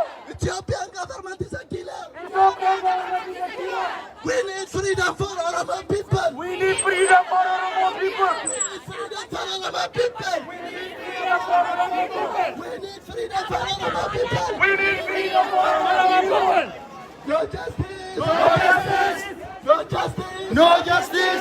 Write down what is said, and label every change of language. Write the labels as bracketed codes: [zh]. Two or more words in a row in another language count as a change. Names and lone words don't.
[en] Ethiopian government is a killer. Ethiopian government is a killer. We need freedom for Oromo people. We need freedom for Oromo people. We need freedom for Oromo people. We need freedom for Oromo people. We need freedom for Oromo people. We need freedom for Oromo people. No justice. No justice. No justice. No justice.